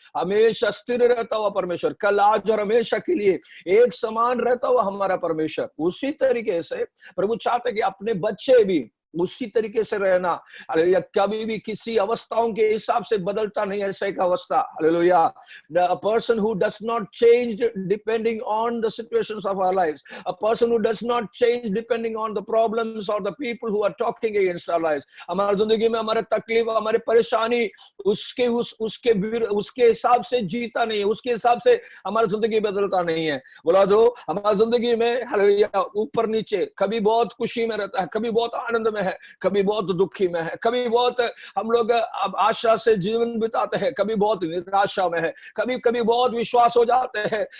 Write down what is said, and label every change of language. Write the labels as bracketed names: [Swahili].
[Hindi] हमेशा स्थिर रहता हुआ परमेश्वर, कल आज और हमेशा के लिए एक समान रहता हुआ हमारा परमेश्वर। उसी तरीके से प्रभु चाहते कि अपने बच्चे भी उसी तरीके से रहना। हालेलुया। कभी भी किसी अवस्थाओं के हिसाब से बदलता नहीं, ऐसा एक अवस्था। Hallelujah. [English] A person who does not change depending on the situations of our lives, a person who does not change depending on the problems or the people who are talking against our lives। [Hindi] हमारी जिंदगी में हमारे तकलीफ, हमारे परेशानी उसके हिसाब से जीता नहीं है, उसके हिसाब से हमारी जिंदगी बदलता नहीं है। बोला दो, हमारी जिंदगी में हालेलुया ऊपर नीचे, कभी बहुत खुशी में रहता है, कभी बहुत आनंद में है, कभी बहुत दुखी में है, कभी बहुत हम लोग अब आशा से जीवन बिताते हैं, कभी बहुत निराशा में है, कभी कभी बहुत विश्वास हो जाते हैं।